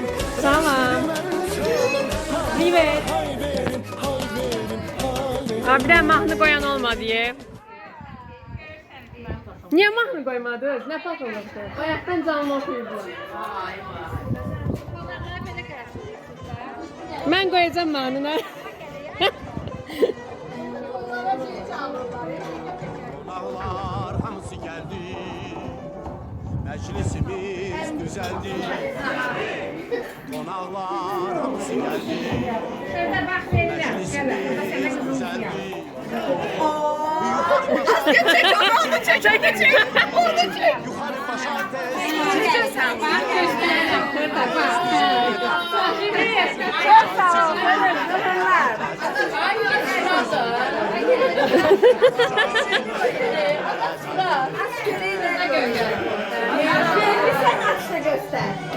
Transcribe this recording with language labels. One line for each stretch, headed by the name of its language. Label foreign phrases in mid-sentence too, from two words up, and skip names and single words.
Azerbaijani: Salam. Privet. Hay verin.
Turkish: Abi de mahnı koyan olmadı ya. Niye mahnı koymadınız? Ne fark oldu? Ayaktan canlı okuyurdular. Ben koyacağım mahnını.
Azerbaijani: Qonaqlar hamısı gəldi. Məclisimiz düzəldi. Qonaqlar hamısı gəldi. Məclisimiz düzəldi. Yuxarı başa
Turkish: Çok sağ olun. Hanımlar. Bir sen aç da göster.